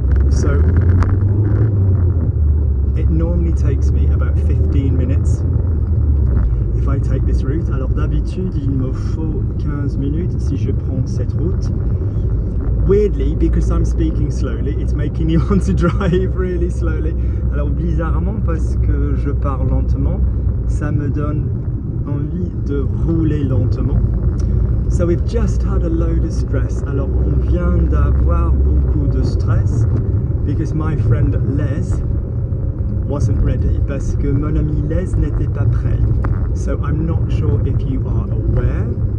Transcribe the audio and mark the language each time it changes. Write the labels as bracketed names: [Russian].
[English] So it normally takes me about 15 minutes if I take this route. [French] Alors d'habitude il me faut 15 minutes si je prends cette route. [English] Weirdly, because I'm speaking slowly, it's making me want to drive really slowly. [French] Alors bizarrement, parce que je parle lentement, ça me donne envie de rouler lentement. [English] So we've just had a load of stress. [French] Alors on vient d'avoir beaucoup de stress [English] because my friend Les wasn't ready, [French] parce que mon ami Les n'était pas prêt. [English] So I'm not sure if you are aware.